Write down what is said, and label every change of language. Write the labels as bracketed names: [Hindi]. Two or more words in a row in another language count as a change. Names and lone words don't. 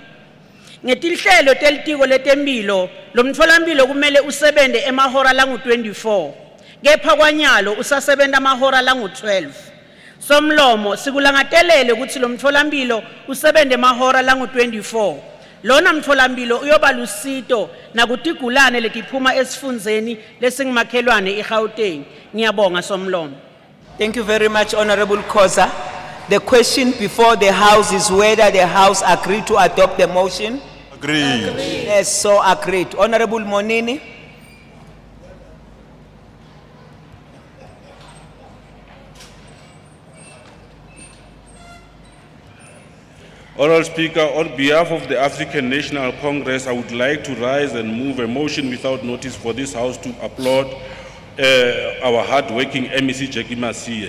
[Swati] Ngetinhlelo telitiko letempilo lomtholampilo kumele usebente emahora langu-24 kepha kwanyalo usasebenta amahora langu-12. Somlomo sikulangatelele ukuthi lomtholampilo usebente emahora langu-24. Lona mtholampilo uyoba lusito nakutigulane letiphuma esifundzeni lesingimakhelwane eGauteng. Ngiyabonga Somlomo. [English] Thank you very much, Honorable Koza. The question before the House is whether the House agreed to adopt the motion. Agreed. Yes, so agreed. Honorable Monini. Honorable Speaker, on behalf of the African National Congress, I would like to rise and move a motion without notice for this House to applaud our hard-working MEC Jackie Masia.